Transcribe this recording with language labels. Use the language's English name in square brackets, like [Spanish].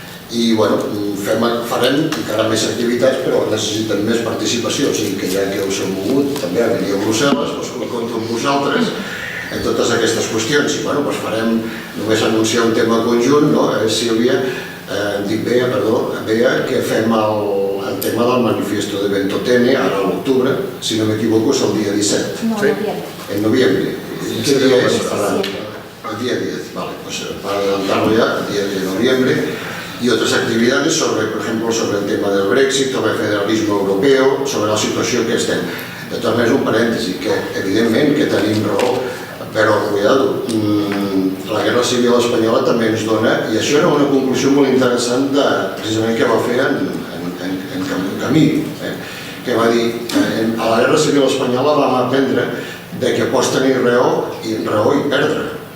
[Catalan] i farem encara més activitats, però necessiten més participació, o sigui que ja que us heu mogut, també aniria a Brussel·les, compto amb vosaltres en totes aquestes qüestions, i farem, només anunciar un tema conjunt, Sílvia, dic Bea, que fem el tema del manifiesto de Ventotene, ara a l'octubre, si no m'equivoco és el dia 17. [Spanish] No, en noviembre. ¿Qué día es? El día 10, vale, para adelantarlo ya, el día de noviembre. Y otras actividades por ejemplo, sobre el tema del Brexit, sobre el federalismo europeo, sobre [Catalan] la situació que estem. De totes maneres, un parèntesi, que evidentment que tenim raó, però, cuidado, la Guerra Civil Espanyola també ens dona, i això era una conclusió molt interessant precisament que va fer en Camí, que va dir, a la Guerra Civil Espanyola vam aprendre que pots tenir raó i perdre.